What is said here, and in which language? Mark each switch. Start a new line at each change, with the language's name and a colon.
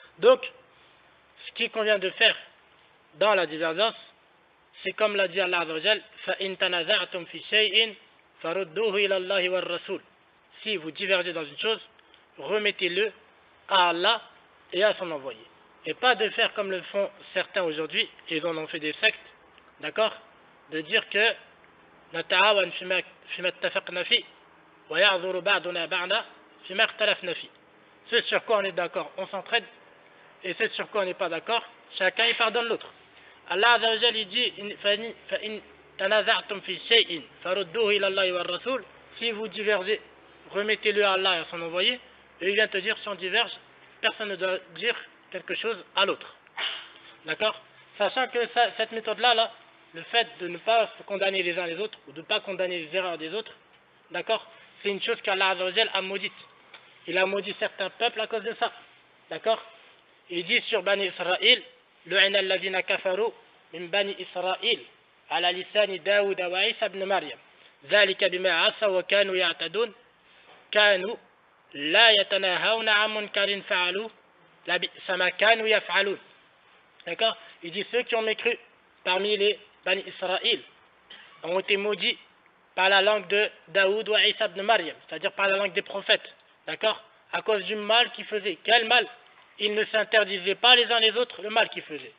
French: Donc, ce qu'il convient de faire dans la divergence, c'est comme l'a dit Allah Azza wa Jalla,
Arabic: فَإِن تَنَازَعْتُمْ فِي شَيْءٍ فَرُدُّوهُ إِلَى اللَّهِ وَالرَّسُولِ.
French: Si vous divergez dans une chose, remettez-le à Allah et à son envoyé. Et pas de faire comme le font certains aujourd'hui, ils en ont fait des sectes, d'accord? De dire que
Arabic: نتعاون فيما اتفقنا فيه ويعذر بعضنا بعضا فيما اختلفنا فيه.
French: Ce sur quoi on est d'accord, on s'entraide, et ce sur quoi on n'est pas d'accord, chacun y pardonne l'autre.
Arabic: Allah Azza wa Jalla
French: il dit
Arabic: فإن تنازعتم في شيء فردوه إلى الله والرسول.
French: Si vous divergez, remettez-le à Allah et à son envoyé. Et il vient te dire, si on diverge, personne ne doit dire quelque chose à l'autre. D'accord? Sachant que cette méthode-là, là, le fait de ne pas se condamner les uns les autres, ou de ne pas condamner les erreurs des autres, d'accord? C'est une chose qu'Allah Azza wa Jalla a maudite. Il a maudit certains peuples à cause de ça. D'accord? Il dit sur Bani Israël,
Arabic: لعن الذين كفروا من بني إسرائيل على لسان داود وعيسى بن مريم ذلك بما عصوا وكانوا يعتدون كانوا لا يتناهون عن منكر فعلوه لبئس ما كانوا يفعلون.
French: D'accord? Il dit ceux qui ont mécru parmi les Bani Israël ont été maudits par la langue de Daoud ou Isa ibn Maryam, c'est-à-dire par la langue des prophètes. D'accord? À cause du mal qu'ils faisaient. Quel mal? Ils ne s'interdisaient pas les uns les autres le mal qu'ils faisaient.